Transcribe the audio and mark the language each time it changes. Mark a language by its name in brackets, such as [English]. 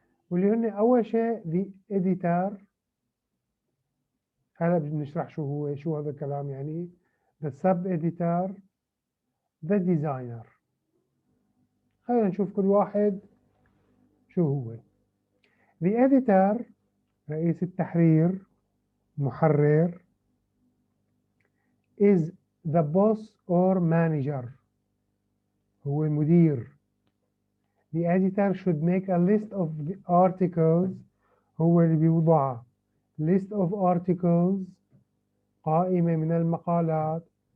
[Arabic] واللي هن أول شيء the editor. هلا بنشرح شو هو، شو هذا الكلام يعني. [English] the sub editor, the designer. [Arabic] خلينا نشوف كل واحد شو هو. the editor رئيس التحرير، محرر. [English] is the boss or manager، [Arabic] هو المدير. [English] the editor should make a list of the articles، [Arabic] هو اللي بيوضعها. [English] list of articles، [Arabic] قائمة من المقالات.